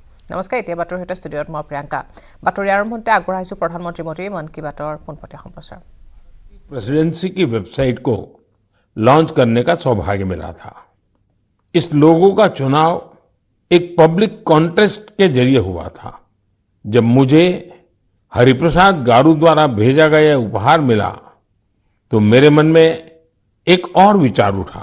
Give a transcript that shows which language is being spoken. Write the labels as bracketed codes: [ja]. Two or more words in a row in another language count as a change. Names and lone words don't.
[as] নমস্কাৰ এতিয়া বাতৰি হেতে ষ্টুডিঅত মই প্ৰিয়ংকা বাতৰি আৰম্ভতে আগবঢ়াইছো প্ৰধানমন্ত্ৰী মোদীৰ মন কি বাতৰ পোনপটীয়া সম্প্ৰচাৰ [hi] प्रेसिडेंसी की वेबसाइट को लॉन्च करने का सौभाग्य मिला था। इस लोगो का चुनाव एक पब्लिक कॉन्टेस्ट के जरिए हुआ था। जब मुझे हरिप्रसाद गारू द्वारा भेजा गया उपहार मिला तो मेरे मन में एक और विचार उठा।